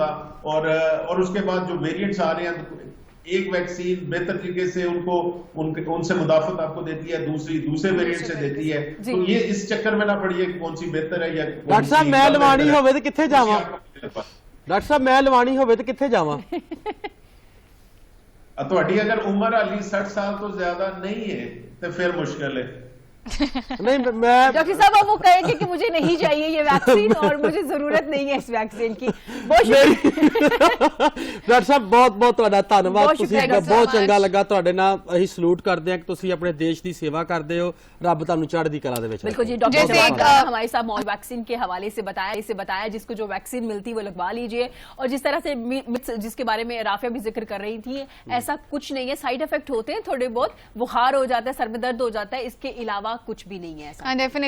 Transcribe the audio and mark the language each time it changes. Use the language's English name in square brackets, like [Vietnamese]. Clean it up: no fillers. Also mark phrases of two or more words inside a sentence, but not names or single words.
[Urdu] اور اس کے بعد جو ویریئنٹس آ رہے ہیں, ایک ویکسین بہتر طریقے سے ان سے مدافعت آپ کو دیتی ہے, دوسرے ویریئنٹ سے دیتی ہے. تو یہ اس چکر میں نہ پڑیے کہ کون سی بہتر ہے یا [Punjabi] ڈاکٹر صاحب میں لوانی ہوئے تو کتنے جاواں, ڈاکٹر صاحب میں لوانی ہوئے تو کتنے جاواں؟ تہاڈی اگر عمر علی 60 سال تو زیادہ نہیں ہے تو پھر مشکل ہے. [Urdu] نہیں میں ڈاکٹر صاحب آپ وہ کہیں گے کہ مجھے نہیں چاہیے یہ ویکسین اور مجھے ضرورت نہیں ہے اس ویکسین کی. بہت [Punjabi] ڈاکٹر صاحب بہت بہت تہاڈا ਧੰਨਵਾਦ, ਤੁਸੀਂ ਬਹੁਤ ਚੰਗਾ ਲੱਗਾ ਤੁਹਾਡੇ ਨਾਲ. ਅਸੀਂ ਸਲੂਟ ਕਰਦੇ ਹਾਂ ਕਿ ਤੁਸੀਂ ਆਪਣੇ ਦੇਸ਼ ਦੀ ਸੇਵਾ ਕਰਦੇ ਹੋ, ਰੱਬ ਤੁਹਾਨੂੰ ਚੜ੍ਹਦੀ ਕਲਾ ਦੇ ਵਿੱਚ. [Urdu] بالکل جی, ڈاکٹر ہمارے ساتھ ویکسین کے حوالے سے بتایا جس کو جو ویکسین ملتی وہ لگوا لیجئے, اور جس طرح سے جس کے بارے میں رافیہ بھی ذکر کر رہی تھی, ایسا کچھ نہیں ہے, [English] side effect [Urdu] ہوتے ہیں تھوڑے بہت, بخار ہو جاتا ہے, سر میں درد ہو جاتا ہے, اس کے علاوہ کچھ بھی نہیں ہے ایسا. ڈیفینیٹلی.